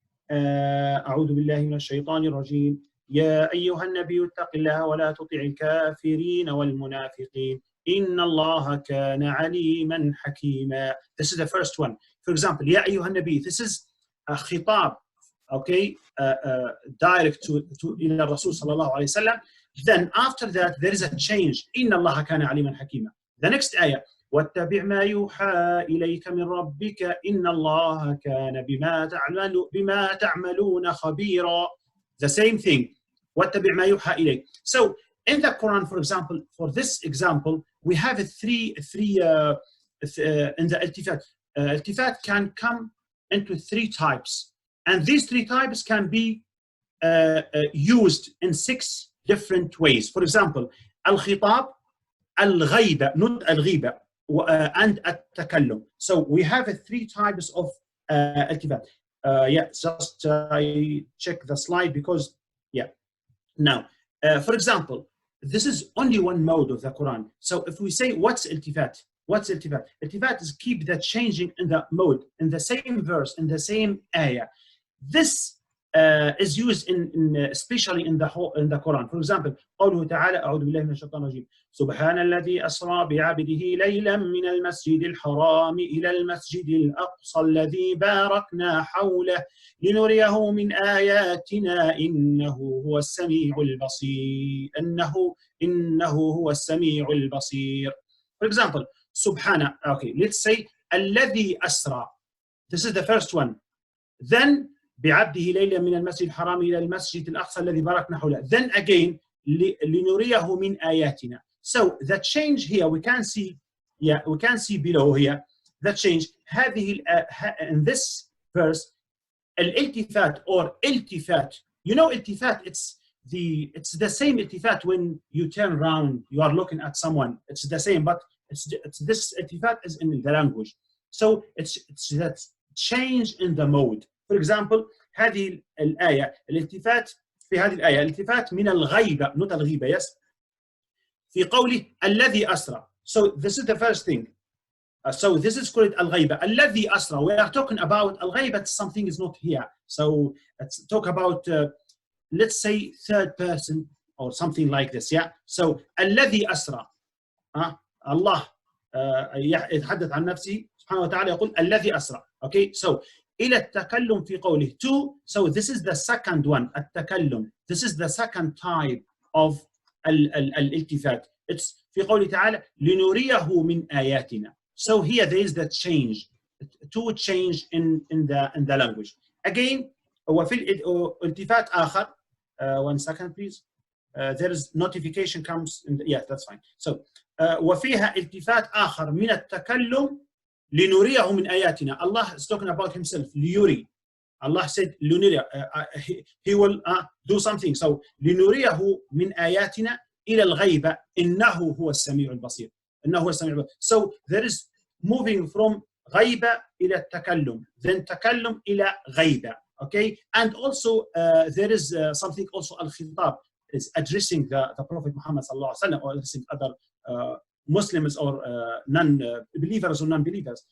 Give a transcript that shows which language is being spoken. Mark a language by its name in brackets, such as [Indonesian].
[Arabic] أعوذ بالله من الشيطان الرجيم يا أيها النبي اتق الله ولا تطع الكافرين والمنافقين إن الله كان عليما حكيما. [English] This is the first one. For example, [Arabic] يا أيها النبي, [English] this is a خطاب, okay, direct to [Arabic] إلى الرسول صلى الله عليه وسلم. [English] Then after that there is a change. [Arabic] إن الله كان عليما حكيما. [English] The next [Arabic] آية واتبع ما يوحى إليك من ربك إن الله كان بما تعملون خبيرا. [English] The same thing. [Arabic] واتبع ما يوحى إليك. [English] So in the Quran, for example, for this example, we have three in the iltifat. Iltifat can come into three types, and these three types can be used in 6 different ways. For example, al-khitab, al-ghaiba, not al-ghiba, and at-takallum. So we have 3 types of iltifat. Yeah, just I check the slide because, yeah. Now, for example, this is only one mode of the Quran. So if we say, what's iltifat? What's iltifat? Iltifat is keep the changing in the mode, in the same verse, in the same ayah. This is used especially in the Quran. For example, [Arabic] قوله تعالى أعوذ بالله من الشيطان الرجيم سبحان الذي أسرى بعبده ليلا من المسجد الحرام إلى المسجد الأقصى الذي باركنا حوله لنريه من آياتنا إنه هو السميع البصير إنه هو السميع البصير. [English] For example, سبحان, okay, let's say [Arabic] الذي أسرى. [English] This is the first one. [Arabic] Then بعبده ليلا من المسجد الحرام إلى المسجد الأقصى الذي باركنا حوله. Then again لنريه من آياتنا. [English] So the change here we can see, yeah, we can see below here the change. هذه in this verse الالتفات or التفات. You know التفات, it's the same التفات when you turn around, you are looking at someone. It's the same, but it's this التفات is in the language. So it's that change in the mode. For example, [Arabic] هذه الآية الالتفات في هذه الآية الالتفات من الغيبة, not الغيبة, yes, في قوله الذي أسرى. [English] So this is the first thing. So this is called الغيبة. [Arabic] الذي أسرى. [English] We are talking about الغيبة. Something is not here. So let's talk about let's say third person or something like this. Yeah. [Arabic] So الذي أسرى. الله يتحدث عن نفسه سبحانه وتعالى يقول الذي أسرى. [English] Okay. [Arabic] So إلى التكلم في قوله to. [English] So this is the second one, التكلم. This is the second type of الالتفات. [Arabic] It's في قوله تعالى لنريه من آياتنا. [English] So here there is the change, to change in the language. Again, [Arabic] وفي الالتفات آخر. [English] 1 second please. There is notification comes in the, yeah, that's fine. [Arabic] So وفيها التفات آخر من التكلم لنريه من آياتنا. [English] Allah is talking about himself. [Arabic] ليري. [English] Allah said لنريه. He will do something. [Arabic] So لنريه من آياتنا إلى الغيبة إنه هو السميع البصير. إنه هو السميع البصير. [English] So there is moving from [Arabic] غيبة إلى التكلم, [English] then [Arabic] تكلم إلى غيبة. [English] Okay, and also there is something also الخطاب is addressing the Prophet Muhammad صلى الله عليه وسلم or addressing other Muslims or non-believers or non-believers.